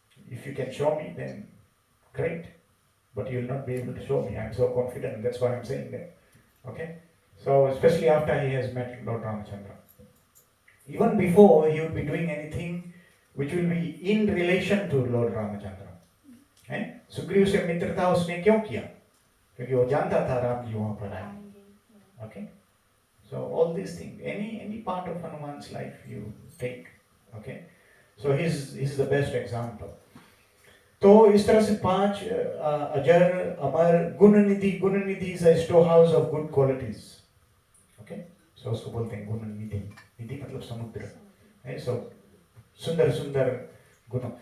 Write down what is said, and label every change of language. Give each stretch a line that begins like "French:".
English: If you can show me, then great. But you will not be able to show me. I am so confident. That's why I am saying that. Okay? So, especially after he has met Lord Ramachandra. Even before, he would be doing anything which will be in relation to Lord Ramachandra.
Hindi: Sugriva से मित्रता उसने क्यों किया? क्योंकि वो जानता था राम जी वहां पर आएंगे।
English: Okay? So, all these things, any part of Hanuman's life you take. Okay? So, he's the best example.
Hindi: तो इस तरह से 5 अजर अमर गुण निधि
English: Is a store house of good qualities.
Hindi: Okay, सो उसको बोलते हैं गुण निधि। निधि मतलब समुद्र है। सो सुंदर सुंदर गुण।